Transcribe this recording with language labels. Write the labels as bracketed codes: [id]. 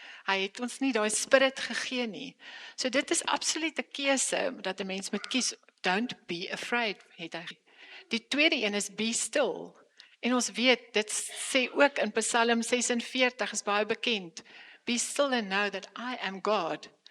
[af] Hy het ons nie daai spirit gegee nie. So dit is absoluut 'n keuse dat 'n mens moet kies. [en] Don't be afraid, [af] het hy. Die tweede een is [en] be still. [af] En ons weet, dit sê ook in Psalm 46, is baie bekend. [en] Be still and know that I am God.